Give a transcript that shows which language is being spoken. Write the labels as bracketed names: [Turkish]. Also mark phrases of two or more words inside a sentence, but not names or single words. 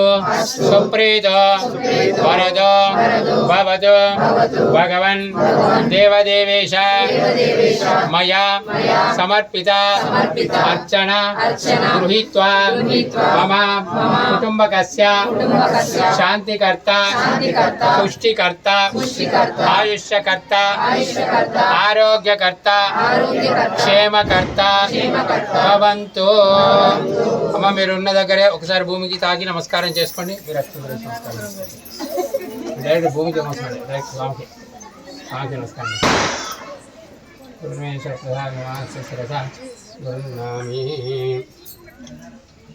[Sanskrit] सुप्रीतो वरदो भवतु भगवन् देवदेवेश मया समर्पित अर्चना गृहीत्वा मम कुटुम्बकस्य शान्तिकर्ता पुष्टिकर्ता आयुष्यकर्ता आरोग्यकर्ता क्षेमकर्ता భవంతు. [Telugu] అమ్మ మీరు ఉన్న దగ్గరే ఒకసారి భూమికి తాకి నమస్కారం చేసుకోండి. మీరు డైరెక్ట్ భూమికి నమస్కారం, డైరెక్ట్ స్వామికి నమస్కారం. గురుమేశ్వర ప్రధాన గురునామి